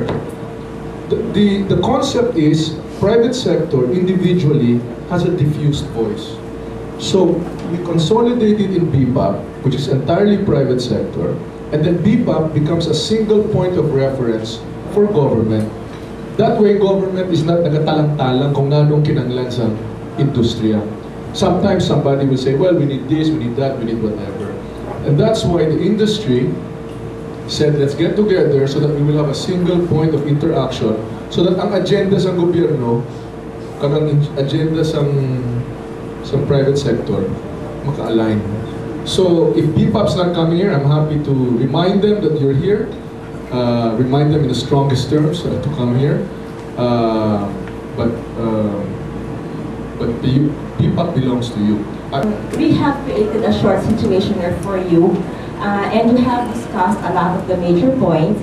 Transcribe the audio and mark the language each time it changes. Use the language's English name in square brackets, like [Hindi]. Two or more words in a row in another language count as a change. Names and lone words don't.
[English] The concept is private sector individually has a diffused voice. So we consolidate it in BPAP, which is entirely private sector, and then BPAP becomes a single point of reference for government. That way, government is not [Cebuano] nagatalang-talang kung nanong kinanglan sa industriya. [English] Sometimes somebody will say, well, we need this, we need that, we need whatever. And that's why the industry said, let's get together so that we will have a single point of interaction so that [Cebuano] ang agenda sa gobyerno kanang agenda sa private sector maka-align. [English] So if BPAP's not coming here, I'm happy to remind them that you're here, remind them in the strongest terms to come here. But BPAP belongs to you. We have created a short situationer for you, and we have discussed a lot of the major points.